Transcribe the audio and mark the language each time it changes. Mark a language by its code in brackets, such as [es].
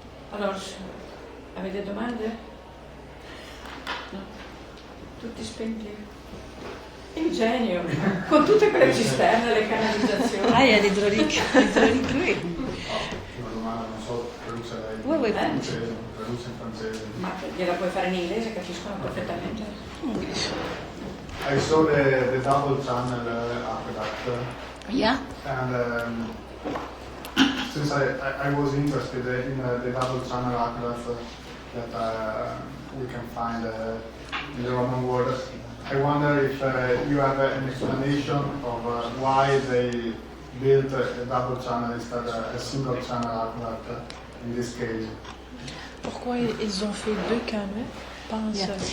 [it] Allora, avete domande? No? Tutti spenti? Ingenio, con tutte quelle cisterne, le canalizzazioni. [fr] Ah, il y a l'hydraulique. L'hydraulique, oui. [it] Una domanda, non so, traduce lei [fr] Oui, oui. [it] francese, traduce in francese. Ma gliela puoi fare in inglese, capiscono perfettamente. [en] I saw the double channel aqueduct. Yeah. And since I was interested in the double channel aqueduct that we can find in the Roman world, I wonder if you have an explanation of why they built a double channel instead of a single channel aqueduct in this case. [fr] Pourquoi ils ont fait deux canaux, pas un seul?